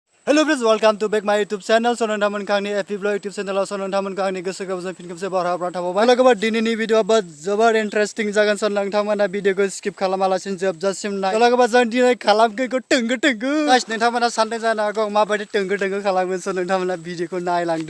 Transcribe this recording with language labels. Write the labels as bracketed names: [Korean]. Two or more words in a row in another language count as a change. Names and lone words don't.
[English] Hello friends, welcome to back my YouTube channel. [Bodo] So नोंथांमोन आंनि एपि ब्लग [English] YouTube channel [Bodo] so नोंथांमोनखौ आंनि गोसो गोरबोजों फिन खेबसे बारहावा थाबावबाय। लोगोफोर दिनैनि भिडिअ'आबो जोबोर इन्टारेस्टिं जागोन स नोंथांमोना भिडिअ'खौ स्किप खालामालासिनो जोबजासिम नाय। लोगोफोर जों दिनै खालामगोनखौ टोंगो टोंगो। गाइस नोंथांमोना सानदों जानो हागौ माबायदि टोंगो टोंगो खालामगोन स नोंथांमोना भिडिअ'खौ नायलांदो।